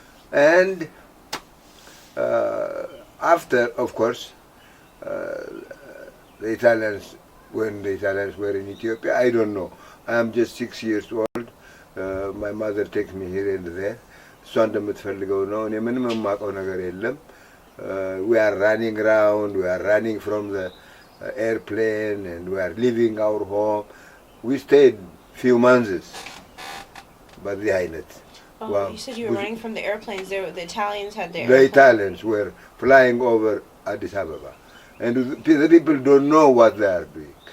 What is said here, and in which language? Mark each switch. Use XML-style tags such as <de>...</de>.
<en>And after, of course, the Italians, when the Italians were in Ethiopia, I don't know. I am just 6 years old. My mother takes me here and there.</en> <am>እሷ እንደምትፈልገው ነው። እኔ ምንም የማውቀው ነገር የለም።</am> <en>We are running around. We are running from the airplane, and we are leaving our home. We stayed few months. But the island. You said you were running from the airplanes. The Italians had their. The Italians were flying over Addis Ababa, and the people don't know what they are doing.</en>